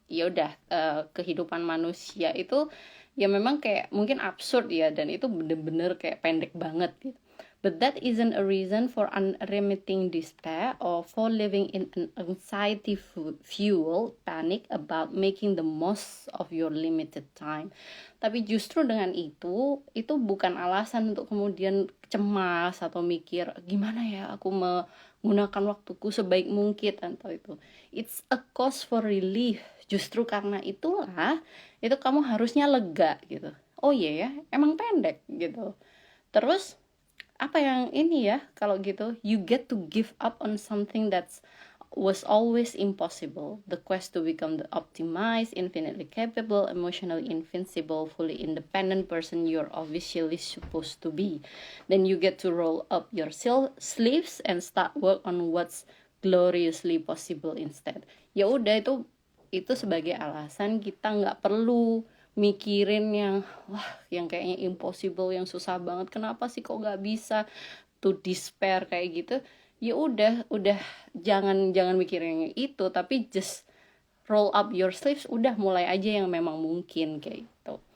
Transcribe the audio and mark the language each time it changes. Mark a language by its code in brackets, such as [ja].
[id] Ya udah, kehidupan manusia itu ya memang kayak mungkin absurd ya, dan itu bener-bener kayak pendek banget gitu. [en] But that isn't a reason for unremitting despair or for living in an anxiety-fueled panic about making the most of your limited time. [id] Tapi justru dengan itu bukan alasan untuk kemudian cemas atau mikir gimana ya aku menggunakan waktuku sebaik mungkin atau itu. [en] It's a cause for relief. [id] Justru karena itulah itu kamu harusnya lega gitu. Oh iya ya, emang pendek gitu. Terus apa yang ini ya, kalau gitu [en] you get to give up on something that was always impossible, the quest to become the optimized, infinitely capable, emotionally invincible, fully independent person you're officially supposed to be. Then you get to roll up your sleeves and start work on what's gloriously possible instead. [id] Ya udah, itu sebagai alasan kita nggak perlu mikirin yang kayaknya impossible, yang susah banget, kenapa sih kok nggak bisa, to despair kayak gitu. Ya udah jangan mikirin itu, tapi [en] just roll up your sleeves, [id] udah mulai aja yang memang mungkin kayak gitu.